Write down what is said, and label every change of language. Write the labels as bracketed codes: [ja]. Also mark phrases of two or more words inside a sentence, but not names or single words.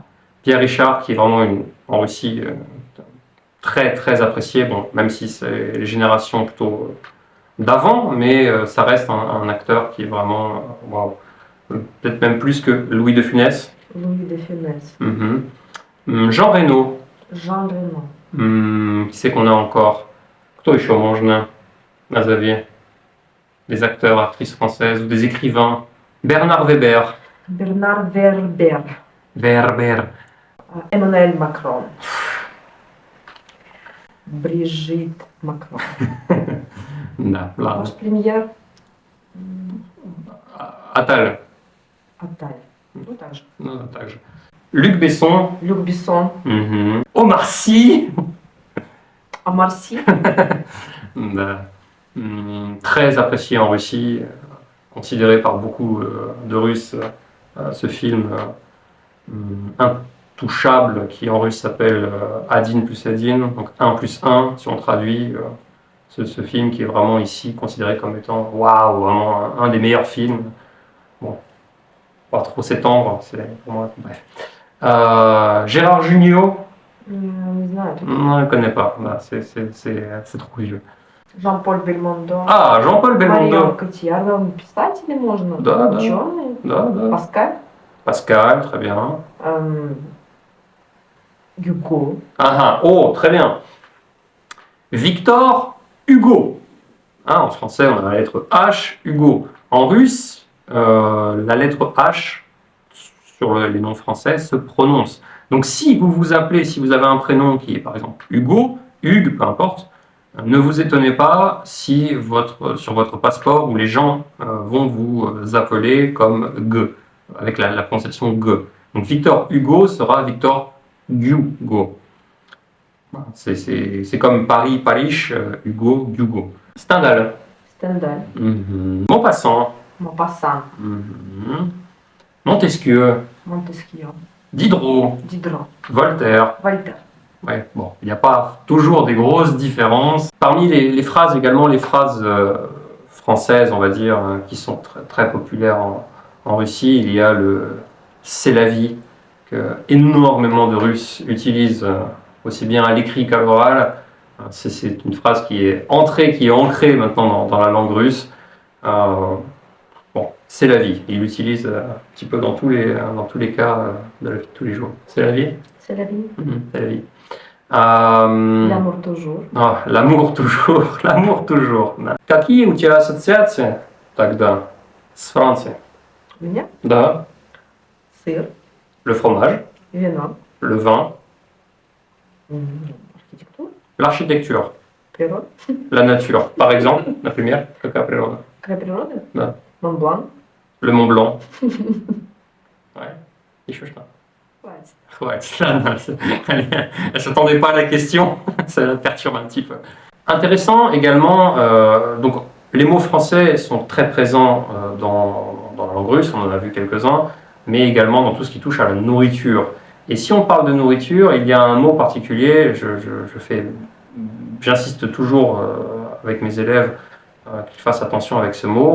[fr] Pierre Richard, qui est vraiment en Russie très très apprécié, bon, même si c'est les générations plutôt d'avant, mais ça reste un acteur qui est vraiment waouh. Peut-être même plus que Louis de Funès. Louis de Funès. Jean Reno. Jean Reno. Qui c'est qu'on a encore? [ru] Кто еще можно назови? [fr] Des acteurs, actrices françaises ou des écrivains. Bernard Weber. Bernard Werber. Werber. Emmanuel Macron. Brigitte Macron. [ru] Да, ладно. Ваш премьер? Attal. Attal. Ну, так же. Non, так же. Luc Besson. Люк Бессон. Omar Sy. Omar Sy. Да. [fr] Très apprécié en Russie, considéré par beaucoup de Russes, ce film intouchable qui en russe s'appelle [ru] один плюс один, [fr] donc 1 plus 1 si on traduit. Ce film qui est vraiment ici considéré comme étant waouh, vraiment un des meilleurs films. Bon, pas trop s'étendre, c'est pour moi. Bref. Gérard Jugnot. [ru] Не знаю. [fr] Non, je ne connais pas. Bah, c'est trop vieux. [ru] Жан-Поль Бельмондо. Jean-Paul Марион Belmondo. Котьяр. Писатели можно? Да, да. Ученые. Да. Паскаль. [fr] Pascal, très bien. [ru] Гюго. [fr] Oh, très bien. Victor Hugo. En français, on a la lettre H, Hugo. En russe, la lettre H sur les noms français se prononce. Donc si vous vous appelez, si vous avez un prénom qui est par exemple Hugo, Hugues, peu importe, ne vous étonnez pas si sur votre passeport où les gens vont vous appeler comme G, avec la prononciation G. Donc Victor Hugo sera Victor Hugo. C'est comme Paris, Paris, Hugo, Hugo. Stendhal. [ru] Стендаль. [fr] Maupassant. [ru] Мопассан. [fr] Montesquieu. [ru] Монтескьё. [fr] Diderot. [ru] Дидро. [fr] Voltaire. [ru] Вольтер. [fr] Ouais, bon, il n'y a pas toujours des grosses différences. Parmi les phrases également, les phrases françaises, on va dire, qui sont très, très populaires en Russie, il y a le c'est la vie, que énormément de Russes utilisent aussi bien à l'écrit qu'à l'oral. C'est une phrase qui est ancrée maintenant dans la langue russe. Bon, c'est la vie. Il l'utilise un petit peu dans tous les cas de la vie de tous les jours. C'est la vie. C'est la vie. C'est la vie. L'amour toujours. L'amour toujours, l'amour toujours. [ru] Да. Какие у тебя ассоциации тогда с Францией? У меня Да. сыр, [fr] Le fromage, [ru] вино, [fr] le vin, [ru] архитектура, [fr] l'architecture, [ru] природа. [fr] la nature. Par exemple, [ru] например, какая природа? Какая природа? Да. Монблан. [fr] Le Mont Blanc. Ouais. [ru] Еще что? Хватит. Хватит. Ладно, [fr] elle ne s'attendait pas à la question, ça la perturbe un petit peu. Intéressant également, donc les mots français sont très présents dans la langue russe, on en a vu quelques-uns, mais également dans tout ce qui touche à la nourriture. Et si on parle de nourriture, il y a un mot particulier, j'insiste toujours avec mes élèves qu'ils fassent attention avec ce mot.